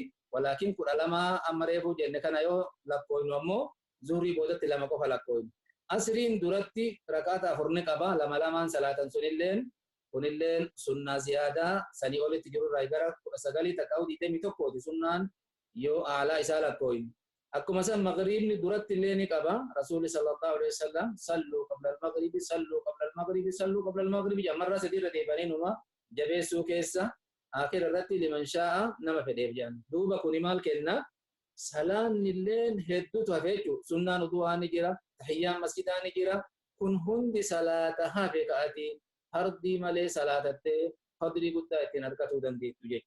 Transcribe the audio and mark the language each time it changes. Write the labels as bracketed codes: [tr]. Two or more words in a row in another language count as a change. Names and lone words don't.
[om] Walaakin 12 amma reefuu jenne kana yoo lakkooynu ammoo zuhrii boodatti 2 qofa lakkooynu. Asriin duratti rakaata 4 ni qaba. 2 salaatan sunilleen kunilleen sunnaa ziyaadaa sanii olitti jirurraa gara 19 ta'uu 21 sunnaan yoo aalaa isaa lakkooynu. Akkuma san maghribni duratti illee ni qaba. Rasuulli [ar] صلى الله عليه وسلم صلوا قبل المغرب صلوا قبل المغرب صلوا قبل المغرب [om] jamarra sadiirra deebanii numa jabeessuu keessa akhira irratti [ar] لمن شاء [om] nama fedheef jedhan. Duuba kuni maal kenna? Salaanni illee hedduutu hafe jechuudha. Sunnaan udu'aa ni jira, tahiyyaan masjidaa ni jira. Kun hundi salaata hafe ka'ati fardii malee salaatattee fadlii guddaa ittiin argatuu dandeettu jecha.